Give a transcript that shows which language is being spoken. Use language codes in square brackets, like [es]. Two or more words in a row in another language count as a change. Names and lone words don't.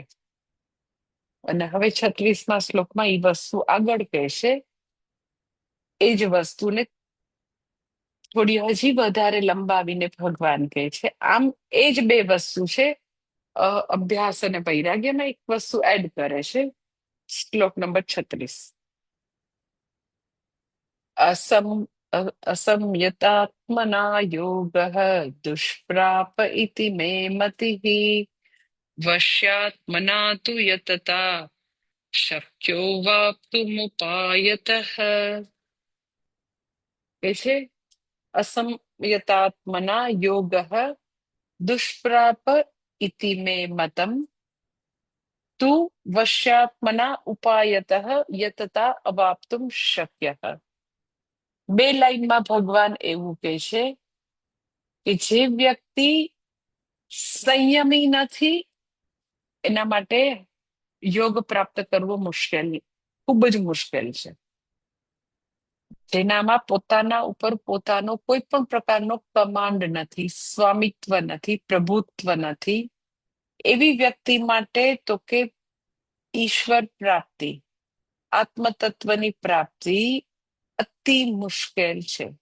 [gu] અને હવે 36મા શ્લોકમાં એ વસ્તુ આગળ કહેશે. એ જ વસ્તુને થોડી હજી વધારે લંબાવીને ભગવાન કહે છે. આમ એ જ બે વસ્તુ છે, અભ્યાસ અને વૈરાગ્યમાં એક વસ્તુ એડ કરે છે. શ્લોક નંબર 36. [sa] असंयतात्मना योगः दुष्प्राप इति मे मतिः वश्यात्मना तु यतता शक्यो वाप्तुमुपायतः. [gu] કે છે [sa] असंयतात्मना योगः दुष्प्राप इति मे मतम तु वश्यात्मना उपायतः यतता अवाप्तुम शक्यः. [gu] બે લાઈનમાં ભગવાન એવું કહે છે કે જે વ્યક્તિ સંયમી નથી એના માટે યોગ પ્રાપ્ત કરવો મુશ્કેલ, ખૂબ જ મુશ્કેલ છે. જેનામાં પોતાના ઉપર પોતાનો કોઈ પણ પ્રકારનો કમાન્ડ નથી, સ્વામિત્વ નથી, પ્રભુત્વ નથી, એવી વ્યક્તિ માટે તો કે ઈશ્વર પ્રાપ્તિ, આત્મતત્વની પ્રાપ્તિ અતિ મુશ્કેલ છે.